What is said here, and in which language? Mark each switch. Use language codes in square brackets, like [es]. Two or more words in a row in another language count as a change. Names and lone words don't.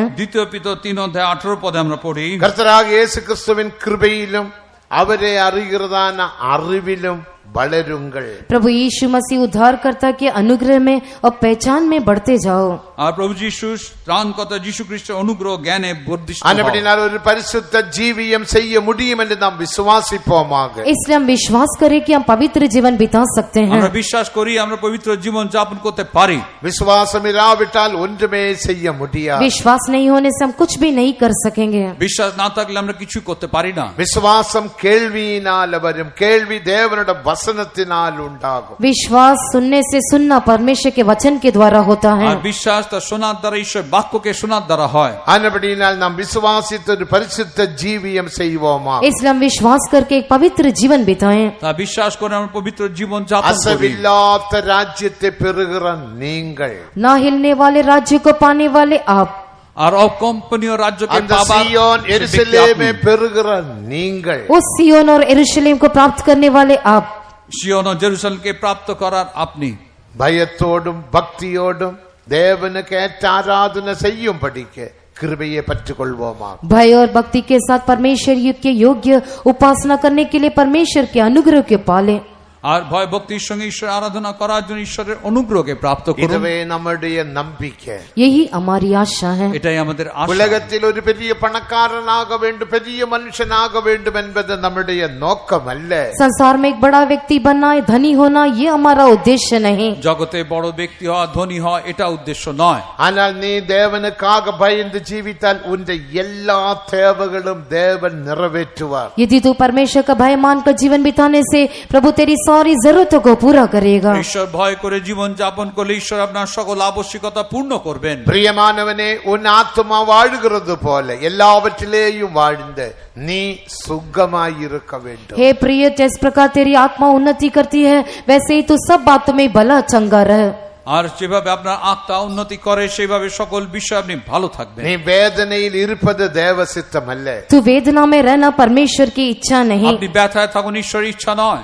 [bn] দ্বিতীয় পিতর 3 অধ্যায় 18 পদে আমরা পড়ি, [ta] கர்த்தராகிய இயேசு கிறிஸ்துவின் கிருபையிலும் அவரை அறிகிறதான அறிவிலும் வளருங்கள்। [hi] प्रभु यीशु मसीह उद्धारकर्ता के अनुग्रह में और पहचान में बढ़ते जाओ। [bn] আর প্রভু যিশু ত্রাণকর্তা যীশু খ্রিস্টের অনুগ্রহ জ্ঞানে বর্ধিষ্ণু হও। [ta] ஆனபடியால் ஒரு பரிசுத்த ஜீவியம் செய்ய முடியும் என்று நாம் விசுவாசிப்போமாக। [hi] इसलिए हम विश्वास करें कि हम पवित्र जीवन बिता सकते हैं। [bn] আমরা বিশ্বাস করি আমরা পবিত্র জীবন যাপন করতে পারি। [ta] விசுவாசம் இராவிட்டால் ஒன்றுமே செய்ய முடியாது। [hi] विश्वास नहीं होने से हम कुछ भी नहीं कर सकेंगे। [bn] বিশ্বাস না থাকলে আমরা কিছু করতে পারি না। [ta] விசுவாசம் கேள்வியினால் வரும், கேள்வி தேவனுடைய வசனத்தினால் உண்டாகும்। [hi] विश्वास सुनने से, सुनना परमेश्वर के वचन के द्वारा होता है। [bn] আর বিশ্বাস তা শোনার দ্বারা, ঈশ্বর বাক্যকে শোনার দ্বারা হয়। [ta] ஆனபடியால் நாம் விசுவாசித்து ஒரு பரிசுத்த ஜீவியம் செய்வோமாக। [hi] इसलिए हम विश्वास करके एक पवित्र जीवन बिताएं। [bn] তা বিশ্বাস করে আমরা পবিত্র জীবন যাপন করি। [ta] அசைவில்லாத ராஜ்யத்தை பெறுகிற நீங்கள், [hi] ना हिलने वाले राज्य को पाने वाले आप, [bn] আর অকম্পনীয় রাজ্যকে [ta] அந்த [bn] পাবার [ta] சீயோன் [bn] সে ব্যক্তি [ta] எருசலேமை [bn] আপনি। [ta] பெறுகிற நீங்கள், [hi] उस सिय्योन और यरूशलेम को प्राप्त करने वाले आप, [bn] সিয়ন ও জেরুসালেমকে প্রাপ্ত করার আপনি। [ta] பயத்தோடும் பக்தியோடும் தேவனுக்கு ஏற்ற ஆராதனை செய்யும் படிக்க கிருபையை பற்றிக்கொள்வோமா। [hi] भय और भक्ति के साथ परमेश्वर के योग्य उपासना करने के लिए परमेश्वर के अनुग्रह के पाले, [bn] আর ভয় ভক্তির সঙ্গে ঈশ্বর আরাধনা করার জন্য ঈশ্বরের অনুগ্রহকে প্রাপ্ত করুন। [ta] இதுவே நம்முடைய நம்பிக்கை। [hi] यही हमारी आशा है। [bn] এটাই আমাদের আশা। [ta] உலகத்தில் ஒரு பெரிய பணக்காரனாக வேண்டும், பெரிய மனுஷனாக வேண்டும் என்பது நம்முடைய நோக்கம் அல்ல। [hi] संसार में एक बड़ा व्यक्ति बनना, धनी होना, ये हमारा उद्देश्य नहीं। [bn] জগতে বড় ব্যক্তি হওয়া, ধনী হওয়া এটা উদ্দেশ্য নয়। [ta] ஆனால் நீ தேவனுக்காக பயந்து ஜீவித்தால் உன்னுடைய எல்லா தேவைகளும் தேவன் நிறைவேற்றுவார்। [hi] यदि तू परमेश्वर का भय मानकर जीवन बिताने से प्रभु तेरी सारी जरूरतों को पूरा करेगा। [bn] ঈশ্বর ভয় করে জীবন যাপন করলে ঈশ্বর আপনার সকল আবশ্যকতা পূর্ণ করবেন। [ta] பிரியமானவனே, உன் ஆத்மா வாழ்கிறது போல எல்லாவற்றிலேயும் வாழ்ந்து நீ சுகமாயிருக்க வேண்டும்। [hi] हे प्रिय, जिस प्रकार तेरी आत्मा उन्नति करती है, वैसे ही तू सब बातों में भला चंगा रहे। [bn] আর যেভাবে আপনার আত্মা উন্নতি করে সেইভাবে সকল বিষয়ে আপনি ভালো থাকবেন। [ta] நீ வேதனையில் இருப்பது தேவ சித்தம் அல்ல। [hi] तू वेदना में रहना परमेश्वर की इच्छा नहीं। [bn] আপনি ব্যথায় থাকুন, ঈশ্বরের ইচ্ছা নয়।